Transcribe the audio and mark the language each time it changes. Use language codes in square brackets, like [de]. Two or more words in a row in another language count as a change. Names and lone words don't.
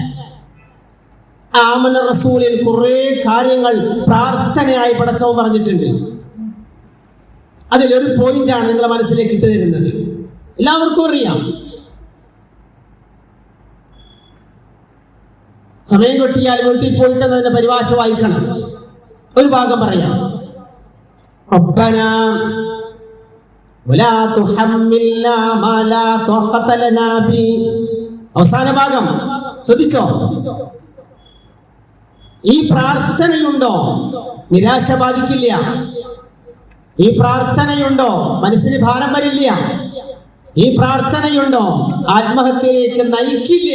[ml] ആമന റസൂലിൽ കുറെ കാര്യങ്ങൾ പ്രാർത്ഥനയായി പടച്ചവൻ പറഞ്ഞിട്ടുണ്ട്. അതിലൊരു പോയിന്റാണ് നിങ്ങളുടെ മനസ്സിലേക്ക് ഇട്ട് തരുന്നത്. എല്ലാവർക്കും അറിയാം. സമയം കിട്ടിയാൽ വീട്ടിൽ പോയിട്ട് അതിന്റെ പരിഭാഷ വായിക്കണം. ഒരു ഭാഗം പറയാം. [ar] ربنا ولا تحملنا ما لا طاقة لنا به. [ml] അവസാന ഭാഗം ശ്രദ്ധിച്ചോ? ഈ പ്രാർത്ഥനയുണ്ടോ നിരാശ ബാധിക്കില്ല. ഈ പ്രാർത്ഥനയുണ്ടോ മനസ്സിന് ഭാരം വരില്ല. ഈ പ്രാർത്ഥനയുണ്ടോ ആത്മഹത്യയിലേക്ക് നയിക്കില്ല.